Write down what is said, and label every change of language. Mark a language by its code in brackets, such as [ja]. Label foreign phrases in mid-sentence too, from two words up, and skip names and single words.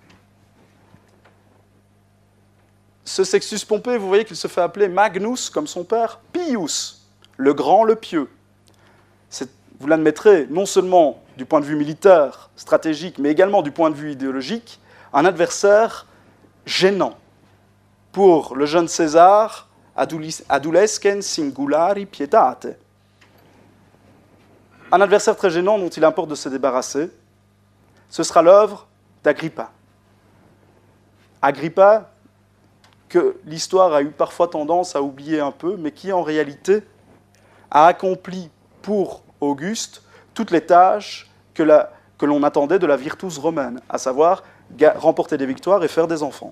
[fr] Ce Sextus Pompée, vous voyez qu'il se fait appeler Magnus, comme son père, Pius, le grand, le pieux. Vous l'admettrez, non seulement du point de vue militaire, stratégique, mais également du point de vue idéologique, un adversaire gênant. Pour le jeune César, [la] adulescens singulari pietate. [fr] Un adversaire très gênant dont il importe de se débarrasser, ce sera l'œuvre d'Agrippa. Agrippa, que l'histoire a eu parfois tendance à oublier un peu, mais qui en réalité a accompli pour Auguste toutes les tâches que l'on attendait de la virtus romaine, à savoir remporter des victoires et faire des enfants.